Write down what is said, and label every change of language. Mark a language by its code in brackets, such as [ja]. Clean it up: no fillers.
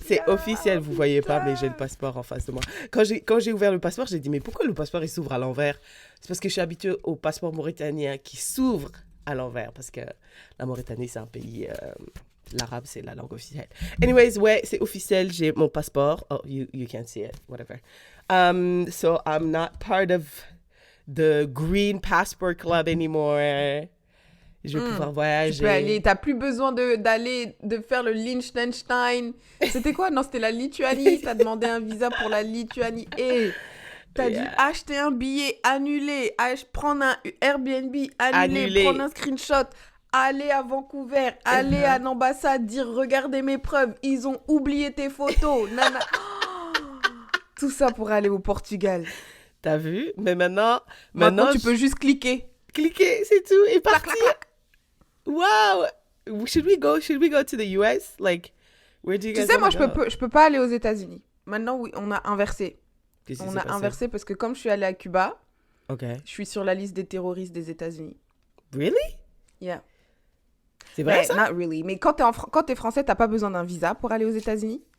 [fr] C'est officiel, vous voyez pas, mais j'ai le passeport en face de moi. Quand j'ai ouvert le passeport, j'ai dit, mais pourquoi le passeport il s'ouvre à l'envers? C'est parce que je suis habituée au passeport mauritanien qui s'ouvre à l'envers, parce que la Mauritanie, c'est un pays... l'arabe, c'est la langue officielle. Anyways, ouais, c'est officiel, j'ai mon passeport. [en] Oh, you can't see it, whatever. So I'm not part of the Green Passport Club anymore. [fr] Je vais pouvoir voyager. Tu peux aller, t'as plus besoin de faire le Liechtenstein. C'était quoi? Non, c'était la Lituanie. T'as demandé un visa pour la Lituanie. Et t'as dû acheter un billet, annuler, prendre un Airbnb, annuler, prendre un screenshot, aller à Vancouver, aller à l'ambassade, dire regardez mes preuves, ils ont oublié tes photos. Nana. Tout ça pour aller au Portugal. T'as vu? Mais maintenant tu peux juste cliquer. Cliquer, c'est tout, et Clac, partir. clac, clac. [en] Wow! Should we go to the US? Like, where do you guys [fr] Tu sais, moi, [en] wanna go? [fr] je peux pas aller aux États-Unis. Maintenant, oui, on a inversé. Qu'est-ce qui On s'est a passé? inversé parce que comme je suis allée à Cuba, OK. je suis sur la liste des terroristes des États-Unis. [en] Really? Yeah. [fr] C'est vrai, Ouais, ça? [en] not really. [fr] Mais quand t'es français, t'as pas besoin d'un visa pour aller aux États-Unis.